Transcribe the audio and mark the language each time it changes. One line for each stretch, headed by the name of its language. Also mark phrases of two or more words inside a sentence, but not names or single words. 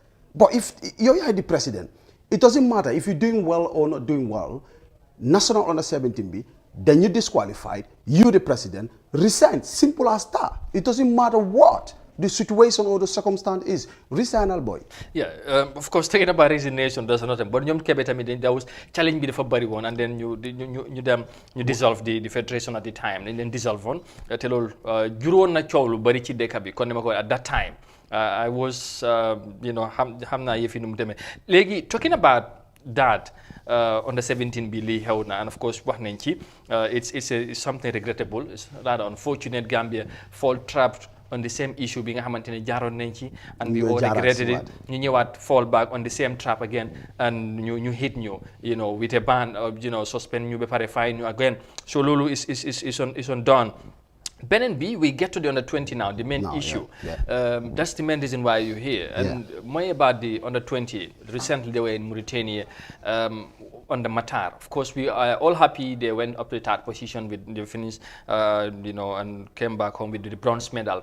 English: But if you're the president, it doesn't matter if you're doing well or not doing well, National Under 17B, then you're disqualified, you're the president, resign. Simple as that. It doesn't matter what the situation or the circumstance is. Resign, boy. Yeah, of course, talking about resignation does nothing.
Wolof: But ñoom Kebe tamit
English: there was challenge
Wolof: bi dafa bari woon,
English: and then you dissolve the federation at the time. And then dissolve on.
Wolof: Te loolu juróon na coow lu bari ci dëkk bi. Kon ni ma ko
English: at that time, I was, you know,
Wolof: xam naa yëfi nu mu demee.
English: Léegi talking about that under 17
Wolof: bi lii xew na,
English: and of course
Wolof: wax nañ ci
English: it's something regrettable. It's rather unfortunate Gambia fall trapped on the same issue
Wolof: bi nga xamantene jaaroon nañ ci,
English: and we all regretted it.
Wolof: ñu ñëwaat
English: fall back on the same trap again, and ñu hit ñu, you know, with a ban, you know, suspend ñu
Wolof: ba pare
English: fine ñu again. So lolu is on done. Benen B, we get to the under 20 now, the main issue. That's the main reason why you're here. And more about the under 20. Recently they were in Mauritania on the Matar. Of course, we are all happy they went up to the third position with the finish, you know, and came back home with the bronze medal.